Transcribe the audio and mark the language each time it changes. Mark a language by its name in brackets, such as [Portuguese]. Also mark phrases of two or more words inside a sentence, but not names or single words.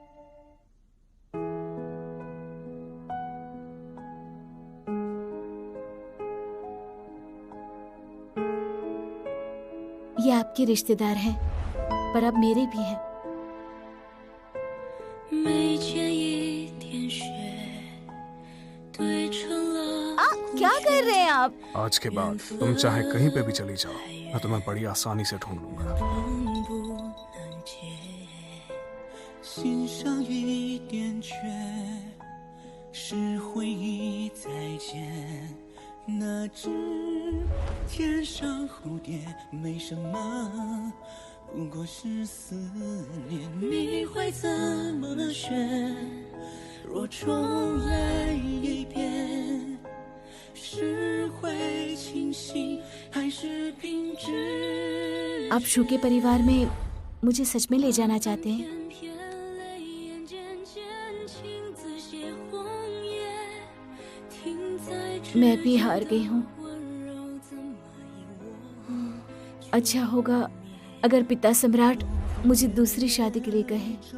[Hindi] ये आपके रिश्तेदार हैं, पर अब मेरे भी हैं। क्या कर रहे हैं आप? आज के बाद तुम चाहे कहीं पे भी चली जाओ, मैं तुम्हें बड़ी आसानी से ढूंढ लूंगा। [Chinese] 心上一点却是回忆再见，那只天上蝴蝶没什么，不过是思念。你会怎么选？若重来一遍，是会清醒还是平直？ [Hindi] आप शू के परिवार में मुझे सच में ले जाना चाहते हैं? मैं भी हार गई हूँ। अच्छा होगा अगर पिता सम्राट मुझे दूसरी शादी के लिए कहे।